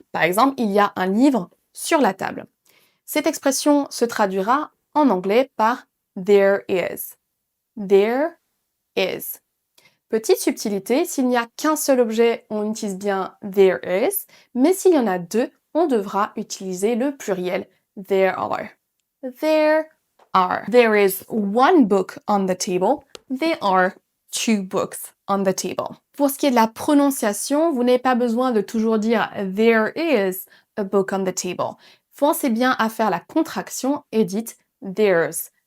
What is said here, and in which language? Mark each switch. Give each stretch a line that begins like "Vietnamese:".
French: Par exemple, il y a un livre sur la table. Cette expression se traduira en anglais par there is. There is. Petite subtilité, s'il n'y a qu'un seul objet, on utilise bien there is, mais s'il y en a deux, on devra utiliser le pluriel there are.
English: There are. There is one book on the table. There are two books on the table.
French: Pour ce qui est de la prononciation, vous n'avez pas besoin de toujours dire
English: there is a book on the table.
French: Pensez bien à faire la contraction et dites there's.